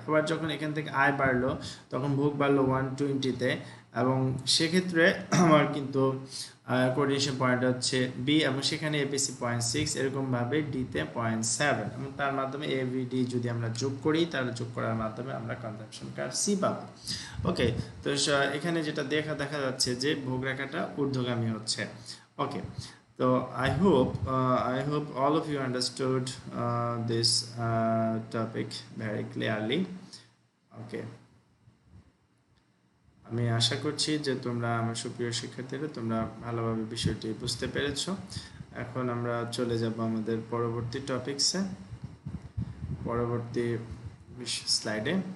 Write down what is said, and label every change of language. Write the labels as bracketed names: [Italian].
[Bangla] আবার যখন এখান থেকে আয় বাড়লো তখন ভোগ বাড়লো 120-তে, এবং সেক্ষেত্রে আমার কিন্তু কোঅর্ডিনেশন পয়েন্ট হচ্ছে বি, এবং সেখানে এপিসি 0.6, এরকমভাবে ডিতে 0.7, এবং তার মাধ্যমে এভিডি যদি আমরা যোগ করি, তাহলে যোগ করার মাধ্যমে আমরা কনজাম্পশন কার্ভ সি পাবো। ওকে, তো এখানে যেটা দেখা যাচ্ছে যে ভোগ রেখাটা ঊর্ধ্বগামী হচ্ছে। [English] Okay, so I hope all of you understood this topic very clearly. [Bangla] Okay, আমি আশা করছি যে তোমরা আমার সুপ্রিয় শিক্ষার্থীরা তোমরা ভালোভাবে বিষয়টি বুঝতে পেরেছো। এখন আমরা চলে যাব আমাদের পরবর্তী টপিকসে, পরবর্তী স্লাইডে।